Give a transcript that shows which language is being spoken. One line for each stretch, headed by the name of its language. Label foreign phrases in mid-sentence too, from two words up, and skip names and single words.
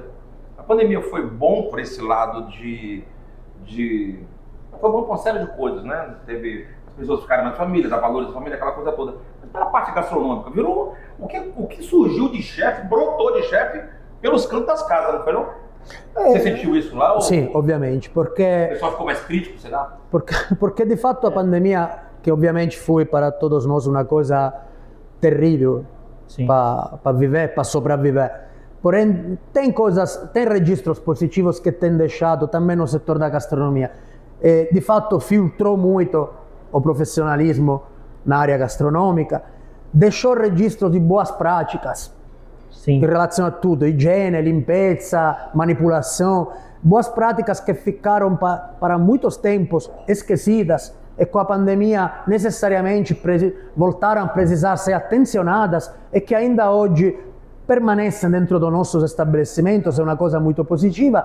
Portuguese: A pandemia foi bom por esse lado foi bom por uma série de coisas, né? Teve as pessoas ficarem mais famílias, a valores da família, aquela coisa toda. Mas pela parte gastronômica, virou o que surgiu de chefe, brotou de chefe pelos cantos das casas, não foi não? Você sentiu isso lá? Ou...
Italian: Sì, ovviamente, O perché,
Portuguese: pessoal ficou mais crítico, será?
Italian: perché di fatto
Portuguese: a pandemia,
Italian: che ovviamente
Portuguese: foi para todos nós uma coisa terrível para viver, para sobreviver. Porém, tem registros positivos que tem deixado também no setor da gastronomia. E,
Italian: di fatto
Portuguese: filtrou muito o profissionalismo na área gastronômica, deixou registros de boas práticas em relação a tudo, higiene, limpeza, manipulação, boas práticas que ficaram para muitos tempos esquecidas e com a pandemia necessariamente voltaram a precisar ser atencionadas e que ainda hoje permanecem dentro dos nossos estabelecimentos, é uma coisa muito positiva.